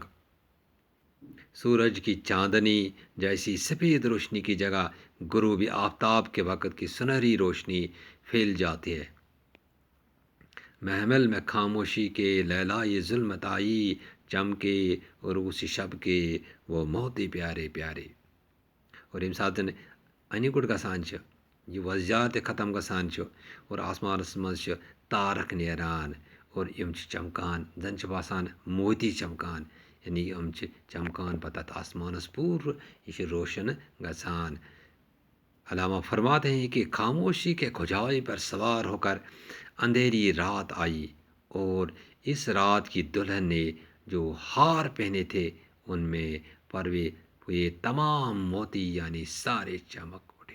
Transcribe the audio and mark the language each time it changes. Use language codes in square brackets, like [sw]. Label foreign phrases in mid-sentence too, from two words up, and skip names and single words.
[ur] سورج کی چاندنی جیسی سفید روشنی کی جگہ غروبی آفتاب کے وقت کی سنہری روشنی پھیل جاتی ہے. محمل میں خاموشی کے لیلا یہ ظلمت آئی چمکے اور اسی شب کے وہ موتی پیارے پیارے. [ks] اور ییٚمہِ ساتہٕ اَنہِ گوٚٹ گژھان چھِ یہِ وۄزجار تہِ ختم گژھان چھُ اور آسمانس منٛز چھِ تارک نیران اور یِم چھِ چمکان زن چھِ باسان موتی چمکان. یعنی یِم چھِ چمکان پتہٕ تتھ آسمانس پوٗرٕ یہِ چھِ روشن گژھان. [ur] علامہ فرماتے ہیں کہ خاموشی کے کھجائی پر سوار ہو کر اندھیری رات آئی اور اس رات کی دلہن نے جو ہار پہنے تھے ان میں پروے ہوئے تمام موتی یعنی سارے چمک اٹھے.